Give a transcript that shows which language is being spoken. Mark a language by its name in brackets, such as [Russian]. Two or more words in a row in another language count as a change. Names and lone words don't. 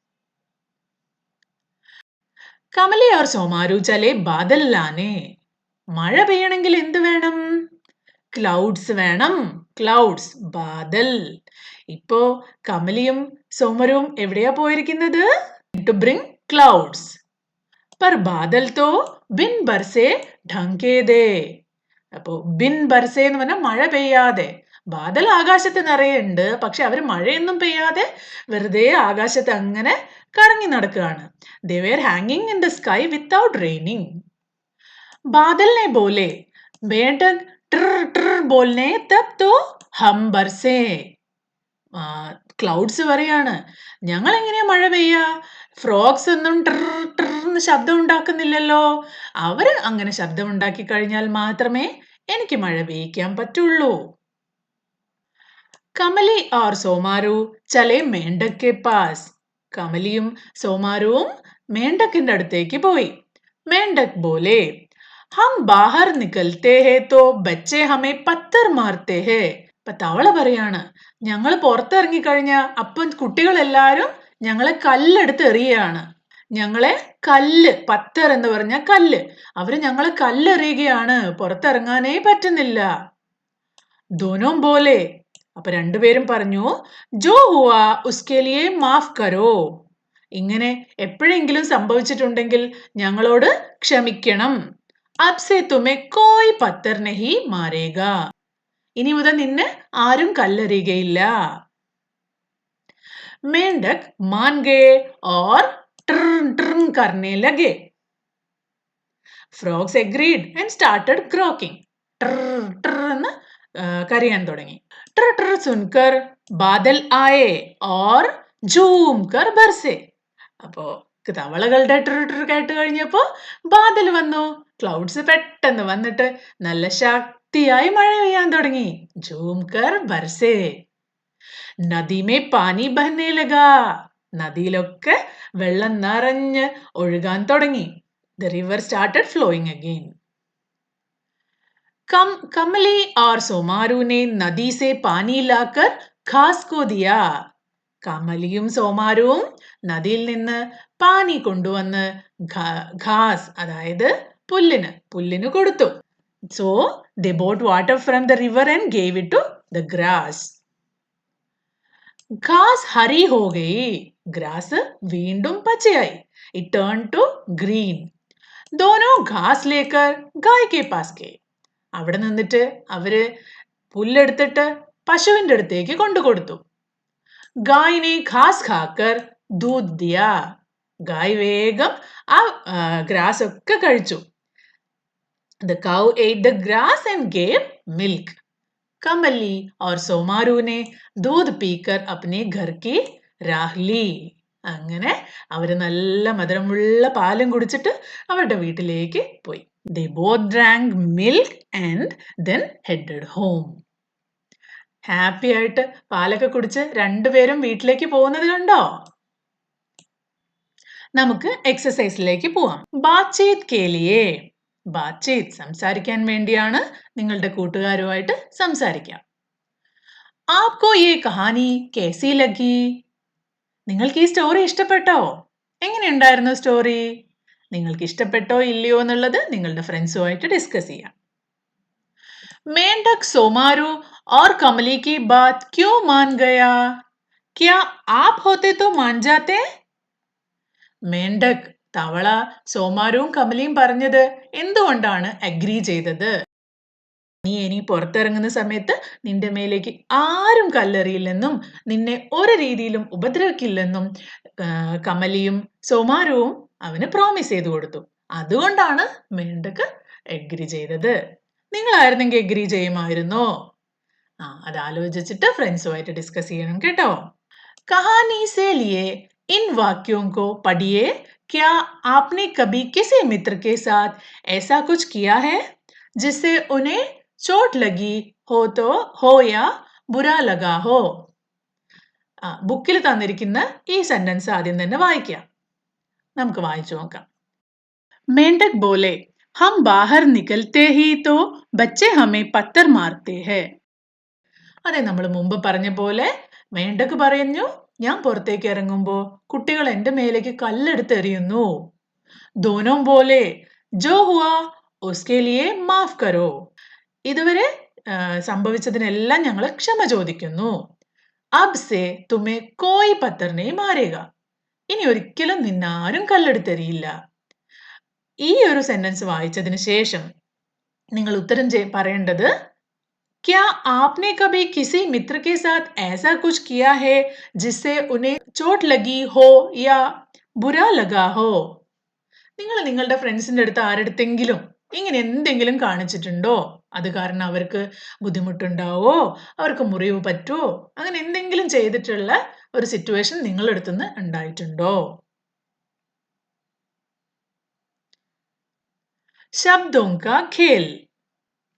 [Hindi] कमली और सोमारू चले बादल लाने. [Malayalam] മഴ പെയ്യണമെങ്കിൽ എന്ത് വേണം? ക്ലൗഡ്സ് വേണം. ക്ലൗഡ്സ്, ബാദൽ. ഇപ്പോ കമലിയും സോമരുവും എവിടെയാ പോയിരിക്കുന്നത്? [English] to bring clouds. [Hindi] पर बादल तो बिन बरसे ढंके दे. [Malayalam] അപ്പോ [Hindi] बिन बरसे [Malayalam] എന്ന് പറഞ്ഞാൽ മഴ പെയ്യാതെ. ബാദൽ ആകാശത്ത് നിറയുണ്ട്, പക്ഷെ അവര് മഴയൊന്നും പെയ്യാതെ വെറുതെ ആകാശത്ത് അങ്ങനെ കറങ്ങി നടക്കുകയാണ്. [English] They were hanging in the sky without raining. [Hindi] बादल ने बोले मेंढक ट्र ट्र बोलने तब तो हम बरसे. [Malayalam] ക്ലൗഡ്സ് പറയാണ്, ഞങ്ങൾ എങ്ങനെയാ മഴ പെയ്യാ? ഫ്രോഗ്സ് ഒന്നും ട്രിന്ന് ശബ്ദം ഉണ്ടാക്കുന്നില്ലല്ലോ. അവര് അങ്ങനെ ശബ്ദം ഉണ്ടാക്കി കഴിഞ്ഞാൽ മാത്രമേ എനിക്ക് മഴ പെയ്യിക്കാൻ പറ്റുള്ളൂ. [Hindi] കമലി और സോമാരു चले मेंढक के पास. [Malayalam] കമലിയും സോമാരുവും മേണ്ടക്കിന്റെ അടുത്തേക്ക് പോയി. [Hindi] മേണ്ടക് बोले हम बाहर निकलते हैं तो बच्चे हमें पत्थर मारते हैं. [Malayalam] ഇപ്പൊ തവള പറയാണ്, ഞങ്ങൾ പുറത്തിറങ്ങി കഴിഞ്ഞ അപ്പം കുട്ടികളെല്ലാരും ഞങ്ങളെ കല്ലെടുത്ത് എറിയാണ്. ഞങ്ങളെ കല്ല്, പത്തർ എന്ന് പറഞ്ഞ കല്ല്, അവര് ഞങ്ങളെ കല്ലെറിയുകയാണ്, പുറത്തിറങ്ങാനേ പറ്റുന്നില്ല. [Hindi] दोनों बोले, [Malayalam] അപ്പൊ രണ്ടുപേരും പറഞ്ഞു, [Hindi] जो हुआ उसके लिए माफ़ करो. [Malayalam] ഇങ്ങനെ എപ്പോഴെങ്കിലും സംഭവിച്ചിട്ടുണ്ടെങ്കിൽ ഞങ്ങളോട് ക്ഷമിക്കണം. [Hindi] अब से तुम्हें कोई पत्थर नहीं मारेगा. [Malayalam] ഇനി മുതൽ നിന്നെ ആരും കല്ലെറിയുകയില്ല. [Hindi] मेंढक मान गए और ट्रन ट्रन करने लगे. [English] Frogs agreed and started croaking. [Malayalam] Trrr, trrr എന്ന് കരയാൻ തുടങ്ങി. [Hindi] ट्र ट्र सुनकर बादल आए और झूम कर बरसे. [Malayalam] അപ്പോ തവളകളുടെ ട്ര ട്ര കേട്ട് കഴിഞ്ഞപ്പോ ബാദൽ വന്നു. ക്ലൗഡ്സ് പെട്ടെന്ന് വന്നിട്ട് നല്ല ശക്തിയായി മഴ പെയ്യാൻ തുടങ്ങി. [Hindi] झूम कर बरसे. नदी में पानी बहने लगा. [Malayalam] നദിയിലൊക്കെ വെള്ളം നിറഞ്ഞ് ഒഴുകാൻ തുടങ്ങി. [English] The river started flowing again. [Hindi] कमली और सोमारू ने नदी से पानी लाकर घास को दिया. [Malayalam] കമലിയും സോമാരുവും നദിയിൽ നിന്ന് പാനി കൊണ്ടുവന്ന് ഘാസ് അതായത് പുല്ലിന് കൊടുത്തു. [English] So they bought water from the river and gave it to the grass. [Hindi] घास हरी हो गई. [Malayalam] ഗ്രാസ് വീണ്ടും പച്ചയായി. [English] It turned to green. [Hindi] दोनों घास लेकर गाय के पास गए. [Malayalam] അവിടെ നിന്നിട്ട് അവര് പുല്ലെടുത്തിട്ട് പശുവിന്റെ അടുത്തേക്ക് കൊണ്ടുകൊടുത്തു. [Hindi] गाय ने घास खाकर दूध दिया. [Malayalam] ഗായ് വേഗം ആ ഗ്രാസ് ഒക്കെ കഴിച്ചു. [English] The cow ate the grass and gave milk. [Hindi] कमली और सोमारू ने दूध पीकर अपने घर की राह ली. [Malayalam] അങ്ങനെ അവര് നല്ല മധുരമുള്ള പാലും കുടിച്ചിട്ട് അവരുടെ വീട്ടിലേക്ക് പോയി. [English] They both drank milk and then headed home. [Malayalam] ഹാപ്പി ആയിട്ട് പാലൊക്കെ കുടിച്ച് രണ്ടുപേരും വീട്ടിലേക്ക് പോകുന്നത് കണ്ടോ? നമുക്ക് എക്സസൈസിലേക്ക് പോവാം. [Hindi] बातचीत के लिए. [Malayalam] ബാത്ചീത് സംസാരിക്കാൻ വേണ്ടിയാണ്. നിങ്ങളുടെ കൂട്ടുകാരുമായിട്ട് സംസാരിക്കാം. [Hindi] आपको ये कहानी कैसी लगी? [Malayalam] നിങ്ങൾക്ക് ഈ സ്റ്റോറി ഇഷ്ടപ്പെട്ടോ? എങ്ങനെയുണ്ടായിരുന്നു സ്റ്റോറി? നിങ്ങൾക്ക് ഇഷ്ടപ്പെട്ടോ ഇല്ലയോ എന്നുള്ളത് നിങ്ങളുടെ ഫ്രണ്ട്സുമായിട്ട് ഡിസ്കസ് ചെയ്യാം. [Hindi] मेंढक सोमारू और कमली की बात क्यों मान गया? क्या आप होते तो मान जाते? [Malayalam] മേണ്ടക് തവള സോമാരുവും കമലിയും പറഞ്ഞത് എന്തുകൊണ്ടാണ് അഗ്രി ചെയ്തത്? നീ പുറത്തിറങ്ങുന്ന സമയത്ത് നിന്റെ മേലേക്ക് ആരും കല്ലെറിയില്ലെന്നും നിന്നെ ഒരു രീതിയിലും ഉപദ്രവിക്കില്ലെന്നും കമലിയും സോമാരുവും അവന് പ്രോമിസ് ചെയ്തു കൊടുത്തു. അതുകൊണ്ടാണ് മേണ്ടക് അഗ്രി ചെയ്തത്. നിങ്ങളായിരുന്നെങ്കിൽ അഗ്രി ചെയ്യുമായിരുന്നോ? അത് ആലോചിച്ചിട്ട് ഫ്രണ്ട്സുമായിട്ട് ഡിസ്കസ് ചെയ്യണം കേട്ടോ. [Hindi] कहानी से लिए इन वाक्यों को पढ़िए. क्या आपने कभी किसी मित्र के साथ ऐसा कुछ किया है जिससे उन्हें चोट लगी हो या बुरा लगा हो? [Malayalam] ബുക്കിൽ തന്നിരിക്കുന്ന ഈ സെന്റൻസ് ആദ്യം തന്നെ വായിക്കാം. നമുക്ക് വായിച്ചു നോക്കാം. [Hindi] मेंढक बोले हम बाहर निकलते ही तो बच्चे हमें पत्थर मारते हैं. [Malayalam] അതെ, നമ്മൾ മുമ്പ് പറഞ്ഞ പോലെ മേണ്ടക് പറഞ്ഞു, ഞാൻ പുറത്തേക്ക് ഇറങ്ങുമ്പോ കുട്ടികൾ എന്റെ മേലേക്ക് കല്ലെടുത്ത് എറിയുന്നു. [Hindi] दोनों बोले जो हुआ उसके लिए माफ़ करो. [Malayalam] ഇതുവരെ സംഭവിച്ചതിനെല്ലാം ഞങ്ങൾ ക്ഷമ ചോദിക്കുന്നു. [Hindi] अब से तुम्हें कोई पत्थर नहीं मारेगा. [Malayalam] ഇനി ഒരിക്കലും നിന്നാരും കല്ലെടുത്തെറിയില്ല. ഈ ഒരു സെന്റൻസ് വായിച്ചതിന് ശേഷം നിങ്ങൾ ഉത്തരം പറയേണ്ടത്, [Hindi] क्या आपने कभी किसी मित्र के साथ ऐसा कुछ किया है जिससे उन्हें चोट लगी हो या बुरा लगा हो? [Malayalam] നിങ്ങൾ നിങ്ങളുടെ ഫ്രണ്ട്സിന്റെ അടുത്ത് ആരെടുത്തെങ്കിലും ഇങ്ങനെ എന്തെങ്കിലും കാണിച്ചിട്ടുണ്ടോ? അത് കാരണം അവർക്ക് ബുദ്ധിമുട്ടുണ്ടാവോ, അവർക്ക് മുറിവ് പറ്റുമോ, അങ്ങനെ എന്തെങ്കിലും ചെയ്തിട്ടുള്ള ഒരു സിറ്റുവേഷൻ നിങ്ങളുടെ അടുത്തുനിന്ന് ഉണ്ടായിട്ടുണ്ടോ? [Hindi] ശബ്ദോं का खेल.